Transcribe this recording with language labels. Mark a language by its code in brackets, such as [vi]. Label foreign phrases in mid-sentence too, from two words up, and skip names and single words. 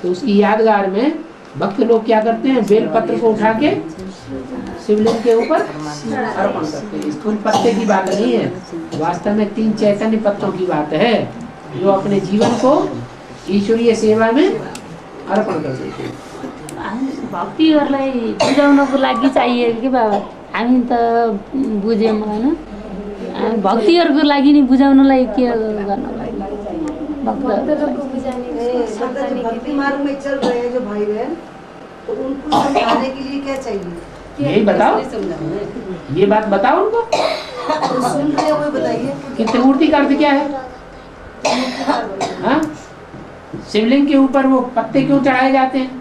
[hi] तो उसकी यादगार में भक्त लोग क्या करते हैं? बेल पत्र को उठा के शिवलिंग के ऊपर अर्पण करते हैं। स्थूल पत्ते की बात नहीं है, वास्तव में 3 चैतन्य पत्तों की बात है, जो अपने जीवन को ईश्वरीय सेवा में अर्पण कर देते हैं। [ne] भक्तिहरूलाई बुझाउनको लागि [hi] चाहिए कि [ne] बाबा? हामी त बुझ्यौँ होइन, भक्तिहरूको लागि नि बुझाउनलाई के गर्नु? [hi] भक्ति मार्ग में चल रहे हैं जो भाई बहन, तो उनको समझाने के लिए क्या चाहिए? यही बताओ, ये बात बताओ उनको। तो सुन रहे हो, बताइए कि त्रिमूर्ति का अर्थ क्या है? हाँ, शिवलिंग के ऊपर वो पत्ते क्यों चढ़ाए जाते हैं?